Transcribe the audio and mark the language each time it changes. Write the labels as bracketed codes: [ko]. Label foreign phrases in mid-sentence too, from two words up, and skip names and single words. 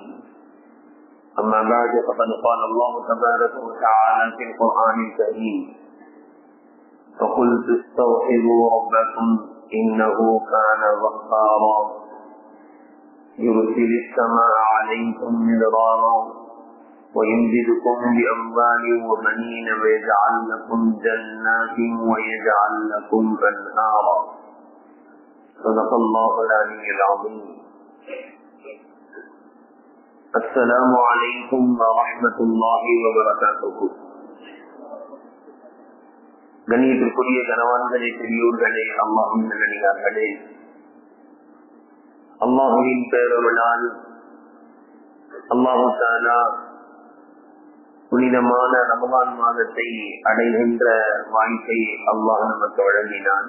[ar] أما بعد، فقد قال الله تبارك وتعالى في القرآن الكريم: فقلت استغفروا ربكم إنه كان غفارا يرسل السماء عليكم مدرارا ويمددكم بأموال وبنين ويجعل لكم جنات ويجعل لكم أنهارا. صدق الله العلي العظيم. السلام عليكم ورحمة الله وبركاته. [ta] கண்ணியத்திற்குரிய கணவான்களே, பெரியோர்களே, அல்லாஹ்வின் நல்லடியார்களே, அல்லாஹ்வின் பேரருளால் அல்லாஹ் தஆலா புனிதமான ரமலான் மாதத்தை அடைகின்ற வாய்ப்பை அல்லாஹ் நமக்கு வழங்கினான்.